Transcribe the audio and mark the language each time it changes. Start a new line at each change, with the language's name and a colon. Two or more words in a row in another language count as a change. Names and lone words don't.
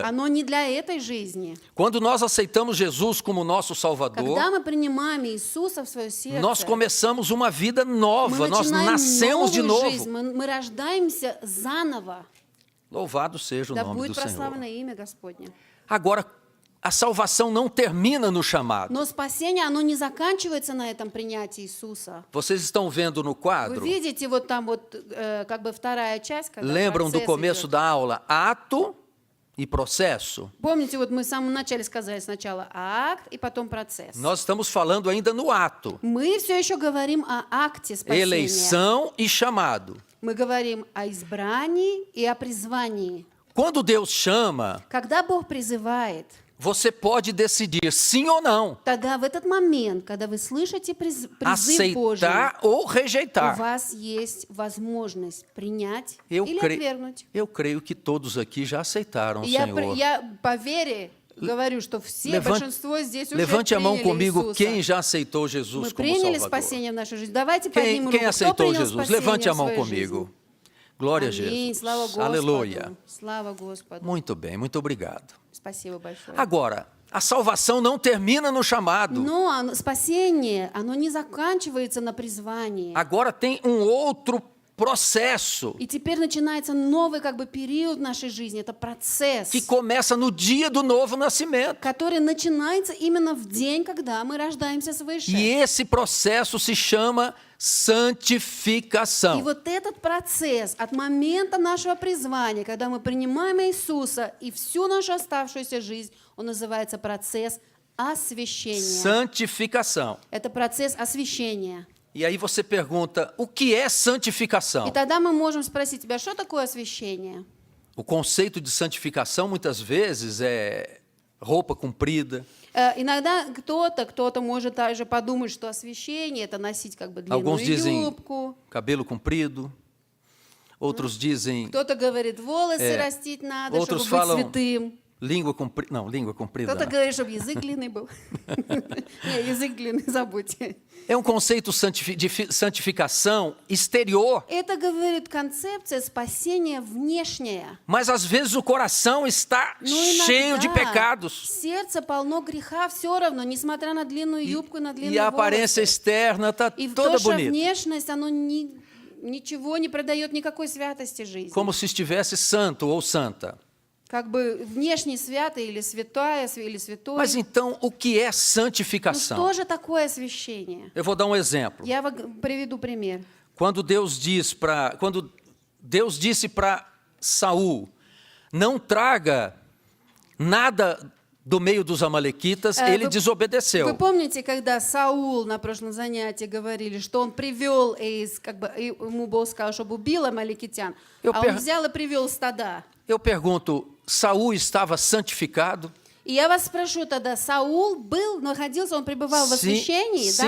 Russian: Оно не для этой жизни.
Portuguese: Quando nós aceitamos Jesus como nosso Salvador,
Russian: Когда мы принимаем Иисуса в свое сердце,
Portuguese: nós começamos uma vida
Russian: мы
Portuguese: nova, nós
Russian: начинаем
Portuguese: nascemos de
Russian: новую жизнь,
Portuguese: novo.
Russian: мы рождаемся заново.
Portuguese: Louvado seja o
Russian: Да
Portuguese: nome
Russian: будет
Portuguese: do Senhor.
Russian: прославлено имя Господне.
Portuguese: Agora, a salvação não termina no chamado.
Russian: Но спасение, оно не заканчивается на этом принятии Иисуса.
Portuguese: Vocês estão vendo no
Russian: Вы
Portuguese: quadro?
Russian: видите, вот там вот как бы вторая часть, когда
Portuguese: Lembram do
Russian: процесс
Portuguese: começo
Russian: идет.
Portuguese: da aula? Ato e processo.
Russian: Помните, вот мы в самом начале сказали сначала акт и потом процесс.
Portuguese: Nós estamos falando ainda no ato.
Russian: Мы все еще говорим о акте спасения.
Portuguese: Eleição e chamado.
Russian: Мы говорим о избрании и о призвании.
Portuguese: Quando Deus chama,
Russian: Когда Бог призывает,
Portuguese: você pode decidir sim ou não,
Russian: тогда в этот момент, когда вы слышите призыв Божий,
Portuguese: aceitar ou
Russian: у
Portuguese: rejeitar.
Russian: вас есть возможность принять
Portuguese: Eu
Russian: или
Portuguese: creio,
Russian: отвергнуть.
Portuguese: eu creio que todos aqui já aceitaram o
Russian: И я,
Portuguese: Senhor.
Russian: я по вере говорю, что все,
Portuguese: Levante,
Russian: большинство здесь уже
Portuguese: levante a mão
Russian: приняли
Portuguese: comigo
Russian: Иисуса.
Portuguese: quem já aceitou Jesus
Russian: Мы
Portuguese: como
Russian: приняли
Portuguese: Salvador.
Russian: спасение в нашу жизнь. Давайте
Portuguese: Quem,
Russian: поднимем
Portuguese: quem
Russian: руку. Кто
Portuguese: aceitou
Russian: принял
Portuguese: Jesus?
Russian: спасение
Portuguese: Levante a
Russian: в
Portuguese: mão
Russian: своей
Portuguese: comigo.
Russian: жизни?
Portuguese: Glória a
Russian: Аминь.
Portuguese: Jesus.
Russian: Слава Господу.
Portuguese: Aleluia.
Russian: Слава Господу.
Portuguese: Muito bem, muito obrigado.
Russian: Спасибо большое.
Portuguese: Agora, a salvação não termina no chamado.
Russian: Но спасение, оно не заканчивается на призвании.
Portuguese: Agora tem um outro processo
Russian: И теперь начинается новый как бы период нашей жизни. Это процесс,
Portuguese: que começa no dia do novo nascimento.
Russian: который начинается именно в день, когда мы рождаемся свыше.
Portuguese: E esse processo se chama
Russian: И
Portuguese: santificação.
Russian: вот этот процесс от момента нашего призвания, когда мы принимаем Иисуса и всю нашу оставшуюся жизнь, он называется процесс освящения.
Portuguese: Santificação.
Russian: Это процесс освящения.
Portuguese: E aí você pergunta, o que é
Russian: И
Portuguese: santificação?
Russian: тогда мы можем спросить тебя, что такое освящение?
Portuguese: O conceito de santificação muitas vezes é roupa comprida,
Russian: Иногда кто-то может также подумать, что освящение – это носить как бы длинную
Portuguese: alguns dizem
Russian: юбку.
Portuguese: cabelo comprido, outros dizem
Russian: Кто-то говорит, волосы растить надо,
Portuguese: outros
Russian: чтобы быть
Portuguese: falam
Russian: святым.
Portuguese: língua comprida, não, língua comprida.
Russian: Кто-то
Portuguese: não.
Russian: говорит, чтобы язык длинный был. Не, язык длинный, забудьте.
Portuguese: É um conceito de santificação exterior,
Russian: Это, говорит, концепция спасения внешняя.
Portuguese: mas às vezes o coração está
Russian: Но
Portuguese: cheio de
Russian: иногда
Portuguese: pecados.
Russian: сердце полно греха все равно, несмотря на длинную юбку и на
Portuguese: E
Russian: длинные
Portuguese: a aparência
Russian: волосы.
Portuguese: externa está
Russian: И
Portuguese: toda
Russian: то, что
Portuguese: bonita,
Russian: внешность, оно ничего не придает никакой святости жизни.
Portuguese: como se estivesse santo ou santa.
Russian: Как бы внешне святый или святая, или святой.
Portuguese: Mas então, o que é
Russian: Ну
Portuguese: santificação?
Russian: что же такое освящение?
Portuguese: Eu vou dar um exemplo.
Russian: Я приведу пример.
Portuguese: Quando Deus disse para Saul, não traga nada do meio dos amalequitas, ele
Russian: Вы
Portuguese: desobedeceu.
Russian: помните, когда Саул на прошлом занятии говорили, что он привел, как бы, ему Бог сказал, чтобы убил амаликитян, а он взял и привел стада.
Portuguese: Eu pergunto, Saul estava santificado?
Russian: И я вас спрошу тогда, Саул находился, он пребывал в освящении, да